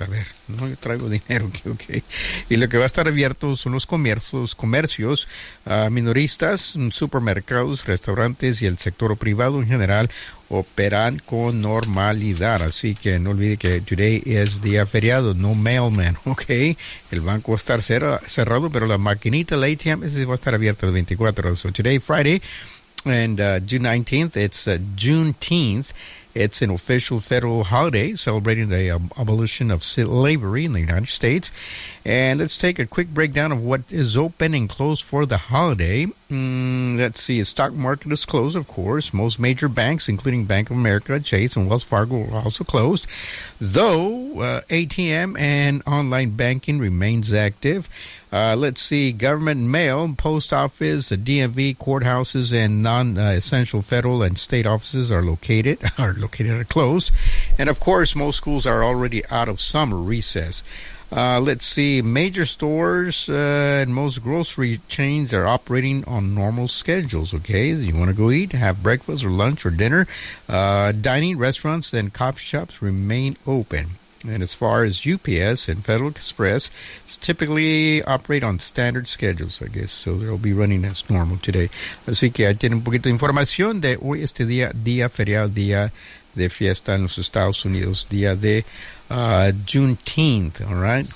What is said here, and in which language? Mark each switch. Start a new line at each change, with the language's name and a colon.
Spanish: A ver, no, yo traigo dinero, ok. Y lo que va a estar abierto son los comercios, minoristas, supermercados, restaurantes y el sector privado en general operan con normalidad. Así que no olvide que
English: today
Spanish: es día feriado,
English: no mailman,
Spanish: ok. El banco va a estar cerrado, pero la maquinita, la ATM, ese va a estar abierta el 24.
English: So today, Friday, and June 19th, it's Juneteenth. It's an official federal holiday celebrating the abolition of slavery in the United States. And let's take a quick breakdown of what is open and closed for the holiday. Let's see. The stock market is closed, of course. Most major banks, including Bank of America, Chase, and Wells Fargo, are also closed. Though ATM and online banking remains active. Let's see. Government mail, post office, the DMV, courthouses, and non-essential federal and state offices are located closed. And, of course, most schools are already out of summer recess. Let's see. Major stores and most grocery chains are operating on normal schedules, okay? You want to go eat, have breakfast or lunch or dinner. Dining restaurants and coffee shops remain open. And as far as UPS and Federal Express, typically operate on standard schedules, I guess. So they'll be running as normal today.
Spanish: Así que ahí tienen un poquito de información de hoy, este día, día feriado, día de fiesta en los Estados Unidos, día de Juneteenth,
English: all right?